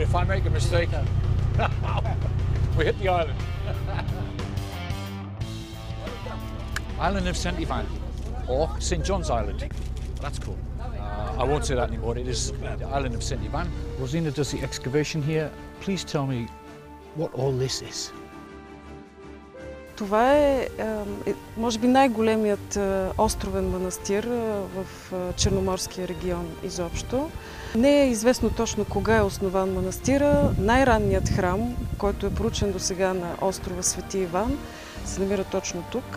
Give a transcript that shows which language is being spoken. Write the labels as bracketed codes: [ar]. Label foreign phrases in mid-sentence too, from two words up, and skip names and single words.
[en] If I make a mistake, we hit the island. Island of St. Ivan, or St. John's Island. That's cool. I won't say that anymore. It is the island of St. Ivan. Rosina does the excavation here. Please tell me what all this is. [bg] Това е, може би, най-големият островен манастир в Черноморския регион изобщо. Не е известно точно кога е основан манастира. Най-ранният храм, който е проучен до сега на острова Свети Иван, се намира точно тук.